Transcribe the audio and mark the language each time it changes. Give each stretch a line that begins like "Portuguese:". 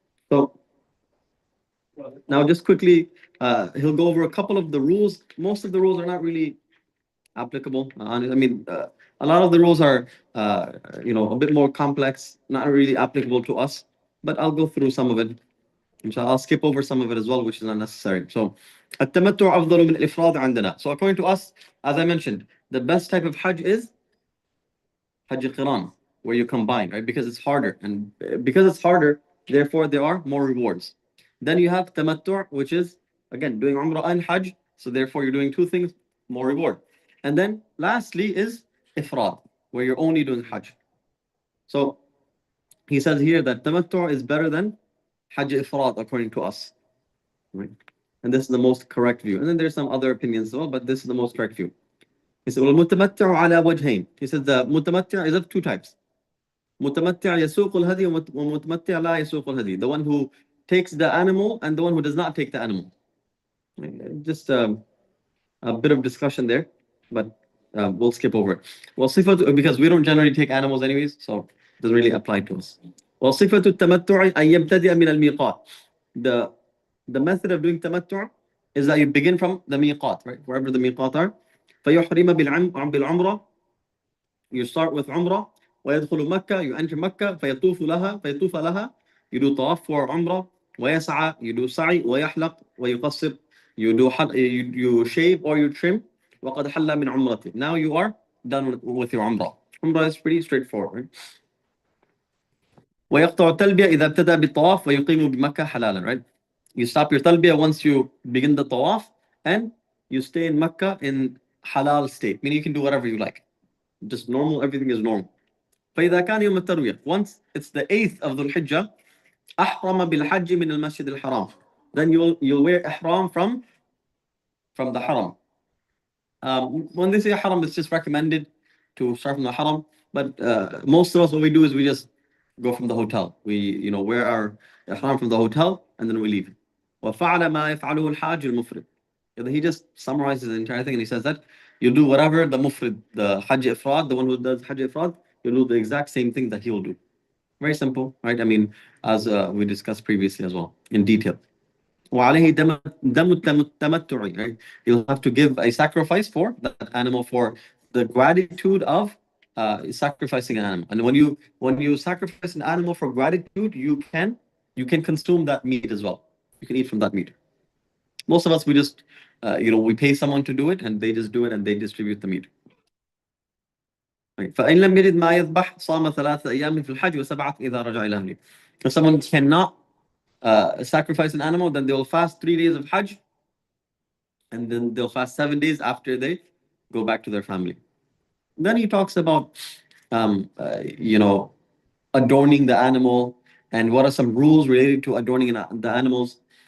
English: So now just quickly, he'll go over a couple of the rules. Most of the rules are not really applicable. A lot of the rules are, a bit more complex, not really applicable to us, but I'll go through some of it. Inshallah, I'll skip over some of it as well, which is unnecessary.
Arabic: So, التمتع أفضل من الإفراد عندنا.
English: So according to us, as I mentioned, the best type of Hajj is Hajj Qiran, where you combine, right? Because it's harder. And because it's harder, therefore there are more rewards. Then you have Tamattu', which is, again, doing Umrah and Hajj. So therefore you're doing two things, more reward. And then lastly is Ifrad, where you're only doing Hajj. So he says here that Tamattu' is better than Hajj Ifrad, according to us. Right? And this is the most correct view. And then there's some other opinions as well, but this is the most correct view. He said,
Arabic: وَالْمُتَمَتِّعُ عَلَى وَجْهَيْنِ.
English: He said the متمتع is of two types.
Arabic: متمتع يسوق الهدي ومتمتع لا يسوق الهدي.
English: The one who takes the animal and the one who does not take the animal. Just a bit of discussion there, but we'll skip over it. وصفة, because we don't generally take animals anyways, so it doesn't really apply to us.
Arabic: وصفة التمتع أن يبتدئ من الميقات.
English: The method of doing tamattu' is that you begin from the miqat, right? Wherever the miqat are.
Arabic: فيحرم بالعمرة.
English: You start with Umrah.
Arabic: ويدخل مكة.
English: You enter Mecca.
Arabic: فيطوف لها.
English: You do tawaf for Umrah.
Arabic: ويسعى.
English: You do sa'i.
Arabic: ويحلق. ويقصر.
English: You shave or you trim.
Arabic: وقد حل من عمرته.
English: Now you are done with your Umrah. Umrah is pretty straightforward, right?
Arabic: ويقطع التلبية إذا ابتدأ بالطواف ويقيم بمكة حلالا, right?
English: You stop your talbiyah once you begin the tawaf, and you stay in Mecca in halal state, meaning you can do whatever you like. Just normal, everything is normal.
Arabic: فإذا كان يوم التروية,
English: once it's the 8th of Dhul Hijjah,
Arabic: أحرم بالحج من المسجد الحرام.
English: Then you'll wear ihram from the haram. When they say haram, it's just recommended to start from the haram. But most of us, what we do is we just go from the hotel. We wear our ihram from the hotel and then we leave.
Arabic: وَفَعَلَ مَا يَفْعَلُهُ الْحَاجُ الْمُفْرِدُ.
English: He just summarizes the entire thing and he says that you do whatever the mufrid, the Hajj Ifrad, the one who does Hajj Ifrad, you'll do the exact same thing that he will do. Very simple, right? I mean, as we discussed previously as well, in detail.
Arabic: وعليه دم التمتع, right?
English: You'll have to give a sacrifice for that animal for the gratitude of sacrificing an animal. And when you sacrifice an animal for gratitude, you can consume that meat as well. You can eat from that meat. Most of us, we just we pay someone to do it and they just do it and they distribute the meat. Right.
Arabic: فإن لم يجد ما يذبح صام 3 أيام في الحج وسبعة إذا رجع إلى أهله.
English: If someone cannot sacrifice an animal, then they will fast 3 days of Hajj and then they'll fast 7 days after they go back to their family. Then he talks about, you know, adorning the animal and what are some rules related to adorning the animals.